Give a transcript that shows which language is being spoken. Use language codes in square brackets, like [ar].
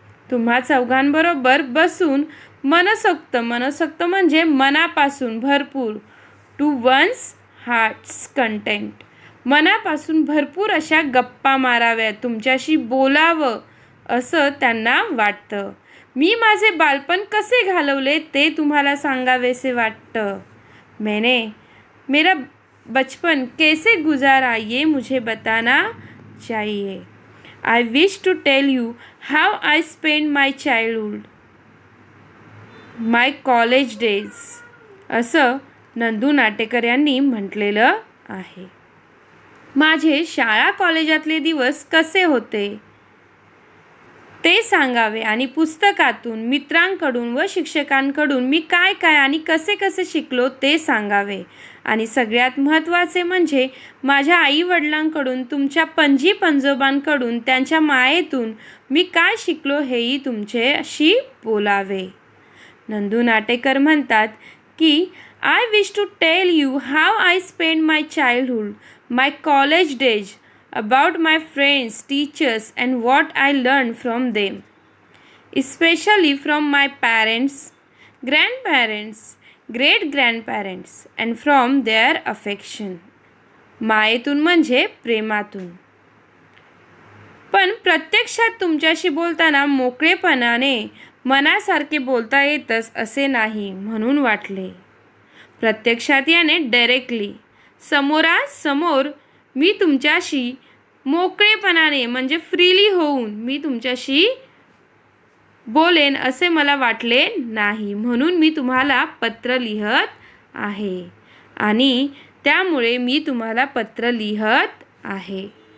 [mr] तुम्हा चौघांबरोबर बसून मनसोक्त म्हणजे मनापासून भरपूर, [en] to one's heart's content, [mr] मनापासून भरपूर अशा गप्पा माराव्यात, तुमच्याशी बोलावं असं त्यांना वाटतं. मी माझे बालपण कसे घालवले ते तुम्हाला सांगावेसे वाटतं. [hi] मैंने मेरा बचपन कैसे गुजारा ये मुझे बताना चाहिए. [en] I wish to tell you how I spent my childhood, my college days. [mr] असं नंदू नाटेकर यांनी म्हटलेलं आहे. माझे शाळा कॉलेजातले दिवस कसे होते ते सांगावे आणि पुस्तकातून, मित्रांकडून व शिक्षकांकडून मी काय काय आणि कसे कसे शिकलो ते सांगावे. आणि सगळ्यात महत्त्वाचे म्हणजे माझ्या आईवडिलांकडून, तुमच्या पणजी पंजोबांकडून, त्यांच्या मायेतून मी काय शिकलो हेही तुमच्याशी बोलावे. नंदू नाटेकर म्हणतात की [en] I wish to tell you how I spend my childhood, my college days, about my friends, teachers and what I learned from them, especially from my parents, grandparents, great-grandparents and from their affection. [mr] मायेतून म्हणजे प्रेमातून. पण प्रत्यक्षात तुमच्याशी बोलताना मोकळेपणाने मनासारखे बोलता येतच असे नाही म्हणून वाटले. प्रत्यक्षात याने डायरेक्टली, समोरासमोर मी तुमच्याशी मोकळेपणाने म्हणजे फ्रीली होऊन मी तुमच्याशी बोलेन असे मला वाटले नाही, म्हणून मी तुम्हाला पत्र लिहत आहे आणि त्यामुळे मी तुम्हाला पत्र लिहत आहे.